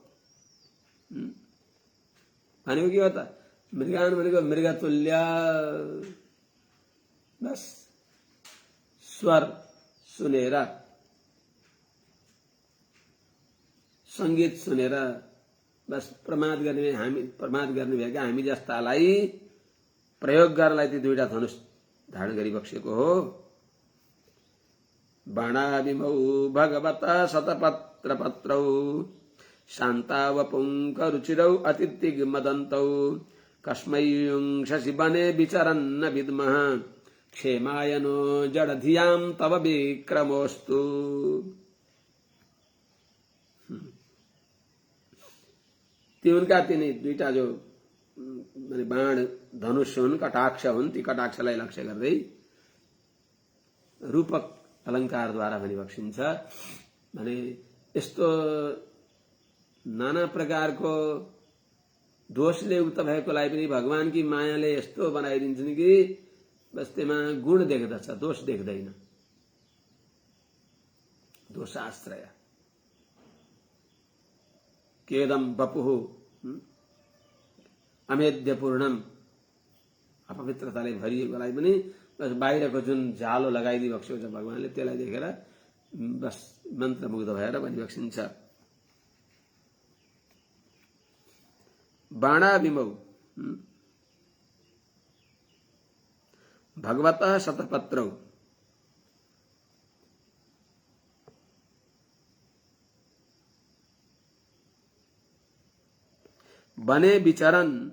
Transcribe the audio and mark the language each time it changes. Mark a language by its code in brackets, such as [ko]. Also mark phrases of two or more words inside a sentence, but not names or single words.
[ne] भनेको के हो त मृगान भनेको मृगतुल्य बस स्वर सुनेर संगीत सुनेर बस प्रमाद गर्ने भएका हामी जस्तालाई प्रयोग गर्नलाई ती दुईटा धनुष धारण गरिबक्सेको हो। [sa] बाणादिमौ भगवत शतपत्र पत्रौ शान्तावपुङ्क रुचिरौ अतिथिग्मदन्तौ कस्मै शशि बने विचरन्न विद्मः क्षेमायनो जडधियां तव विक्रमोऽस्तु। [ne] ती उनका तिनी दुईटा जो माने बाण धनुष हुन् कटाक्ष हुन् ती कटाक्षलाई लक्ष्य गर्दै रूपक अलङ्कारद्वारा भनी बक्सिन्छ। भने यस्तो नाना प्रकारको दोषले युक्त भएकोलाई पनि भगवानकी मायाले यस्तो बनाइदिन्छन् कि बस त्यसमा गुण देख्दछ, दोष देख्दैन। [sa] दोषाश्रय केदम वपुः अमेध्यपूर्णम, [ne] अपवित्रताले भरिएकोलाई पनि बस बाहिरको जुन जालो लगाइदिबक्सेको छ भगवानले, त्यसलाई देखेर बस मन्त्रमुग्ध भएर भनिबक्सिन्छ। [sa] बाणाविमौ भगवतः शतपत्रौ बने विचरन